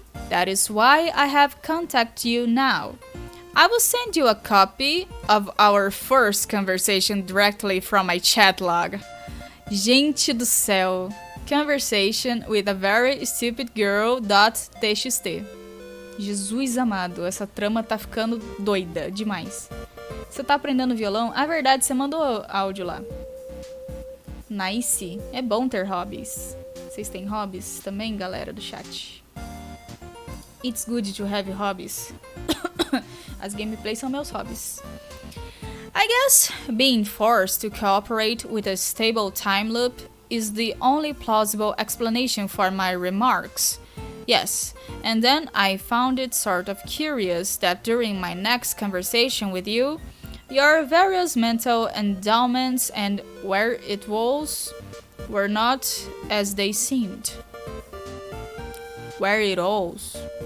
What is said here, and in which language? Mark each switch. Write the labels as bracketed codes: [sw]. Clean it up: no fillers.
[en] That is why I have contacted you now. I will send you a copy of our first conversation directly from my chat log. [pt] Gente do céu. [en] Conversation with a very stupid girl.txt. [pt] Jesus amado, essa trama tá ficando doida demais. Você tá aprendendo violão? Ah, verdade, você mandou áudio lá. Nice. É bom ter hobbies. Vocês têm hobbies também, galera do chat? [en] It's good to have hobbies. [pt] As gameplays são meus hobbies. [en] I guess being forced to cooperate with a stable time loop is the only plausible explanation for my remarks. Yes, and then I found it sort of curious that during my next conversation with you, your various mental endowments and where-it-alls were not as they seemed. Where-it-alls.